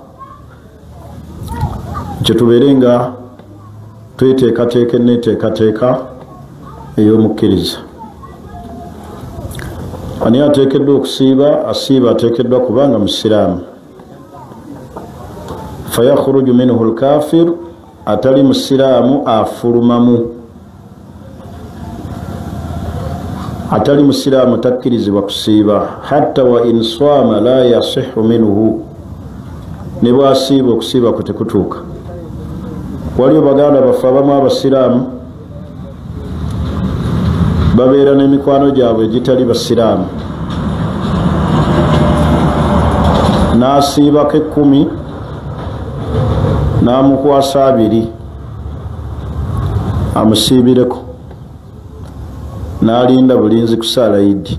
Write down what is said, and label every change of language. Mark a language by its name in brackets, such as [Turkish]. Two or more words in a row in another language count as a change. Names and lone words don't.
[Ganda] Kye tubeere nga tweteekateeka enneeteekateeka ey'omukkiriza. Ani ateekeddwa okusiiba? Asiiba ateekeddwa kubanga musiraamu. [Arabic] فيخرج منه الكافر, [Ganda] atali musiraamu afulumamu. Atali musiraamu takkirizibwa kusiiba. [Arabic] حتى وإن صام لا يصح منه, ne bwasiiba okusiiba kwe tekutuuka. [Ganda] Waliyo baganda baffe abamu abasiraamu babeera n'emikwano gyabwe egitali basiraamu, n'asiibako 10 n'amukwasa 2 amusiibireko, n'alinda bulinzi ku saala Idi.